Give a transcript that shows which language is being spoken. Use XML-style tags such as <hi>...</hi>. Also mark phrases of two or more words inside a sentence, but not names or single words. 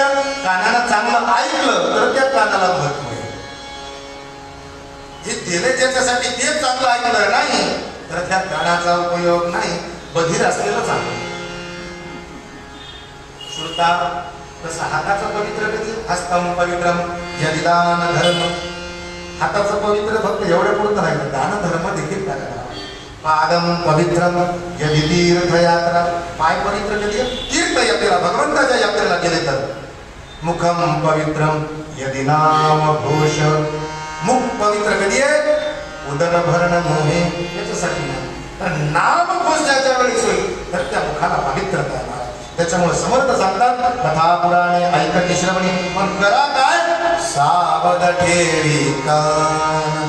<mr>कानाला चांगलं ऐकलं तर त्या कानाला महत्व आहे. जे दिले त्याच्यासाठी ते चांगलं ऐकलं नाही तर त्या कानाचा उपयोग नाही. बधीर असलेलं चांगलं. श्रुता तसं हाताचं पवित्र कधी</mr> <sa>हस्तम पवित्रम यदिदान धर्म.</sa> <mr>हाताचं पवित्र फक्त एवढ्या पुरतं नाही, दान धर्म देखील करायला.</mr> <sa>पादम पवित्रम यदि तीर्थयात्रा.</sa> <mr>पाय पवित्र कधी तीर्थयात्रेला भगवंताच्या यात्रेला गेले तर.</mr> <sa>मुखम पवित्रम यदि नाम घोष.</sa> <mr>मुख पवित्र कधी आहे उदर भरण नव्हे याच्यासाठी नाही, तर नाम घोष ज्याच्या वेळी होईल तर त्या मुखाला पवित्रता येणार. त्याच्यामुळे समर्थ सांगतात कथा पुराणे ऐकती श्रवणी पण करा काय सावध ठेवी कान.</mr>